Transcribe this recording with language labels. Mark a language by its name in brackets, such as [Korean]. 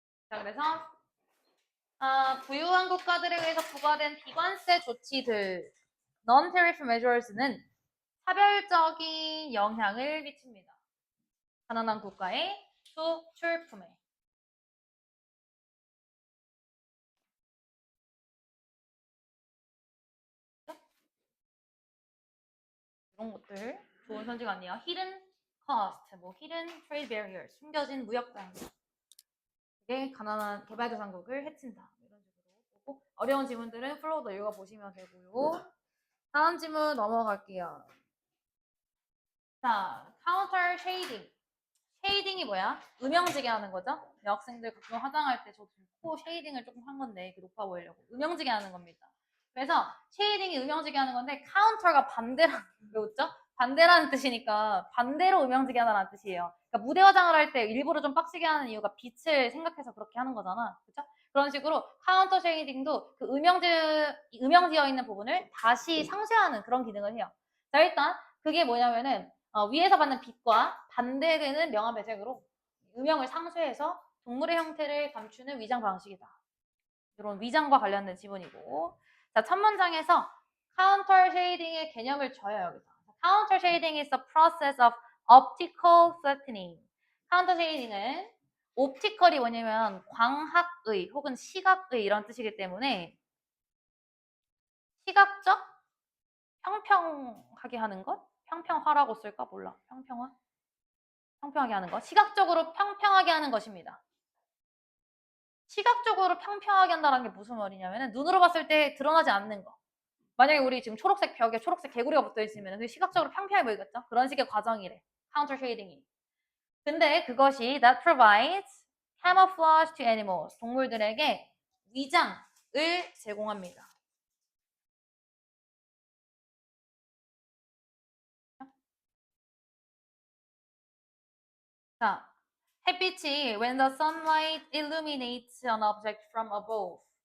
[Korean] 자, 그래서 부유한 국가들에 의해서 부과된 비관세 조치들, [English] non-tariff measures [Korean] 는 차별적인 영향을 미칩니다. 가난한 국가의 수출품에. 이런 것들 좋은 선지가 아니에요. hidden cost, 뭐 [English] hidden trade barriers, [Korean] 숨겨진 무역 장벽. 이게 가난한 개발도상국을 해친다. 이런 식으로 보고 어려운 지문들은 플로우도 읽어보시면 되고요. 다음 지문 넘어갈게요. 자, counter shading. 쉐이딩이 뭐야? 음영지게 하는 거죠? 여학생들 가끔 화장할 때 저 코 쉐이딩을 조금 한 건데 이렇게 높아 보이려고 음영지게 하는 겁니다. 그래서 쉐이딩이 음영지게 하는 건데 카운터가 반대라는 외웠죠? 반대라는 뜻이니까 반대로 음영지게 하다는 뜻이에요. 그러니까 무대 화장을 할 때 일부러 좀 빡시게 하는 이유가 빛을 생각해서 그렇게 하는 거잖아. 그렇죠? 그런 식으로 카운터 쉐이딩도 그 음영지어 있는 부분을 다시 상쇄하는 그런 기능을 해요. 자, 일단 그게 뭐냐면은 위에서 받는 빛과 반대되는 명암 배색으로 음영을 상쇄해서 동물의 형태를 감추는 위장 방식이다. 이런 위장과 관련된 지문이고. 자, 첫 문장에서 counter shading의 개념을 줘요, 여기서. [English] counter shading is the process of optical flattening. [Korean] counter shading은 옵티컬이 뭐냐면 광학의 혹은 시각의 이런 뜻이기 때문에 시각적 평평하게 하는 것? 평평화라고 쓸까? 몰라. 평평화? 평평하게 하는 것. 시각적으로 평평하게 하는 것입니다. 시각적으로 평평하게 한다는 게 무슨 말이냐면 눈으로 봤을 때 드러나지 않는 거. 만약에 우리 지금 초록색 벽에 초록색 개구리가 붙어 있으면 그게 시각적으로 평평해 보이겠죠? 그런 식의 과정이래. counter shading이. 근데 그것이 [English] that provides camouflage to animals. [Korean] 동물들에게 위장을 제공합니다. 자, 햇빛이 [English] when the sunlight illuminates an object from above.